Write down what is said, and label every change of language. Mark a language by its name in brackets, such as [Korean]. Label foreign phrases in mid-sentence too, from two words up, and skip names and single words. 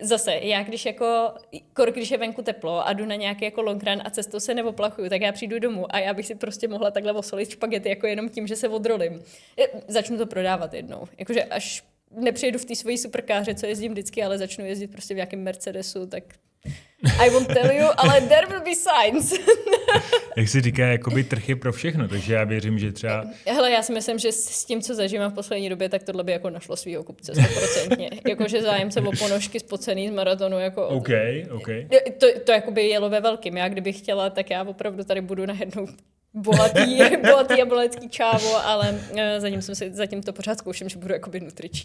[Czech] Zase, já když je venku teplo a jdu na nějaký jako [English] long run [Czech] a cestou se neoplachuju, tak já přijdu domů a já bych si prostě mohla takhle osolit špagety jako jenom tím, že se odrolím. Začnu to prodávat jednou. Jakože až nepřejdu v té svojí superkáře, co jezdím vždycky, ale začnu jezdit prostě v nějakém Mercedesu, tak [English] I won't tell you, [Czech] ale [English] there will be signs. [Czech] Jak se říká, jakoby trh je pro všechno, takže já věřím, že třeba... Hele, já si myslím, že s tím, co zažívám v poslední době, tak tohle by jako našlo svýho kupce 100%. Jakože zájemce o ponožky spocený z maratonu. Jako OK. To jakoby jelo ve velkým. Já kdybych chtěla, tak já opravdu tady budu najednou bohatý a bolecký čávo, ale zatím to pořád zkouším, že budu jakoby nutriční.